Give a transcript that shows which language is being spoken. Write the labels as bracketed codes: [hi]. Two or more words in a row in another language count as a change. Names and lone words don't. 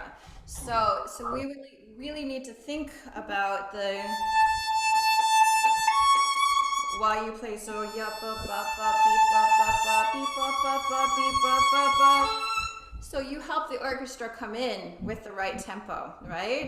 [en] So we really need to think about the while you play. So ya ba ba ba beep ba ba ba beep ba ba ba beep ba ba ba. So you help the orchestra come in with the right tempo, right?